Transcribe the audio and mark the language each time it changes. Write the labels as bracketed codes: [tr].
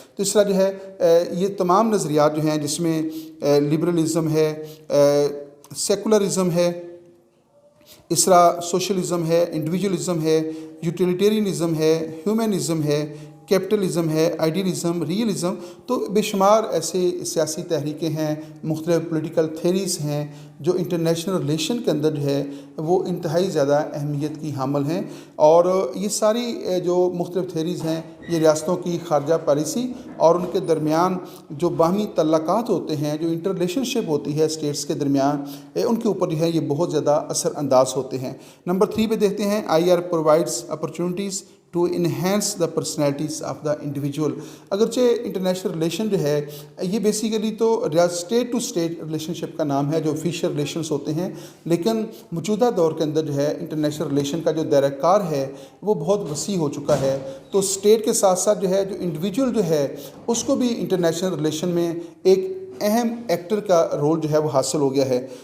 [ur] تو اس طرح جو ہے یہ تمام نظریات جو ہیں جس میں لبرلزم ہے، سیکولرزم ہے، اس طرح سوشلزم ہے، انڈیویجولزم ہے، یوٹیلیٹیرینزم ہے، ہیومنزم ہے، کیپٹلزم ہے، آئیڈیلزم، ریئلزم، تو بے شمار ایسے سیاسی تحریکیں ہیں، مختلف پولیٹیکل تھیریز ہیں جو انٹرنیشنل ریلیشن کے اندر جو ہے وہ انتہائی زیادہ اہمیت کی حامل ہیں. اور یہ ساری جو مختلف تھیریز ہیں یہ ریاستوں کی خارجہ پالیسی اور ان کے درمیان جو باہمی تعلقات ہوتے ہیں، جو انٹر ریلیشن شپ ہوتی ہے اسٹیٹس کے درمیان، ان کے اوپر جو ہے یہ بہت زیادہ اثر انداز ہوتے ہیں. نمبر 3 پہ دیکھتے ہیں [en] IR provides opportunities to enhance the personalities of the individual. [ur] اگرچہ انٹرنیشنل ریلیشن جو ہے یہ بیسیکلی تو اسٹیٹ ٹو اسٹیٹ ریلیشن شپ کا نام ہے جو آفیشیل ریلیشنس ہوتے ہیں، لیکن موجودہ دور کے اندر جو ہے انٹرنیشنل ریلیشن کا جو دائرہ کار ہے وہ بہت وسیع ہو چکا ہے. تو اسٹیٹ کے ساتھ ساتھ جو ہے جو انڈیویجول جو ہے اس کو بھی انٹرنیشنل ریلیشن میں ایک اہم ایکٹر کا رول جو ہے وہ حاصل ہو گیا ہے.